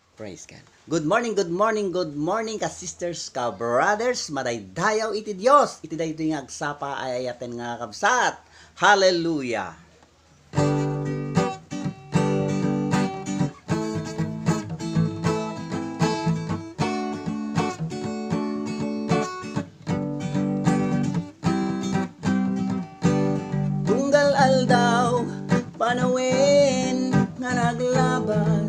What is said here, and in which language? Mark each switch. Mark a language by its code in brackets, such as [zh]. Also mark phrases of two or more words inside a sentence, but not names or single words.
[en] Praise God. Good morning, good morning, good morning ka sisters, ka brothers, [ilo] madaydayaw iti Dios. Iti dayto nga agsapa ay ayaten nga kabsat. Hallelujah. Tunggal aldaw panawin nga naglabas,